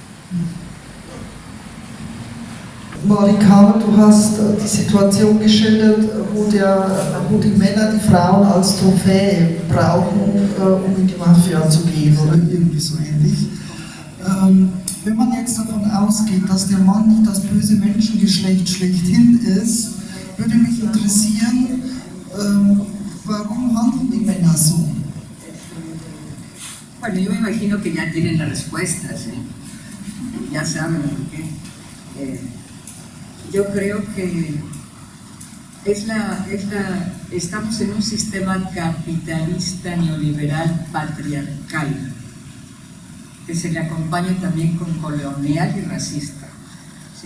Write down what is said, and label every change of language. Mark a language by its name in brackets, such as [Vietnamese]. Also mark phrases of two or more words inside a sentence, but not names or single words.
[German] Marika, du hast die Situation geschildert, wo die Männer die Frauen als Trophäe brauchen, um in die Mafia zu gehen oder irgendwie so ähnlich. Wenn man jetzt davon ausgeht, dass der Mann nicht das böse Menschengeschlecht schlechthin ist, würde mich interessieren, warum handeln die Männer so? [Spanish] Bueno, yo me imagino que ya tienen las respuestas, ¿eh? Ya saben por qué. Yo creo que estamos en un sistema capitalista, neoliberal, patriarcal, que se le acompaña también con colonial y racista, ¿sí?